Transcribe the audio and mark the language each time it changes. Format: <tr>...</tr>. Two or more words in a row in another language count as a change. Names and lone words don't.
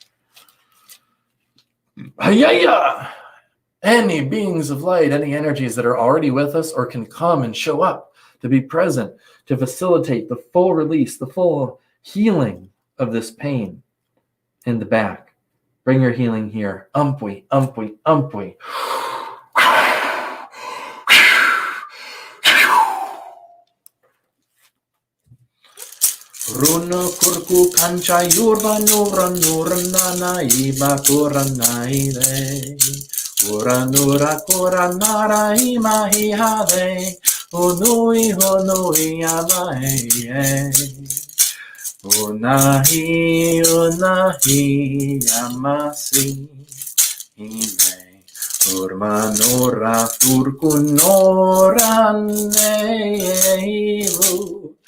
<en>Hi-ya-ya! Any beings of light, any energies that are already with us or can come and show up to be present, to facilitate the full release, the full healing of this pain in the back. Bring your healing here. Umpui, umpui, umpui. Runo kurku kancha yurba nura nurana iba kurana ide. Ura nura kura nara imahi hade. Unui honui amahe. Unahi unahi amasi. Ime. Urma nora furkunora neivu.</en>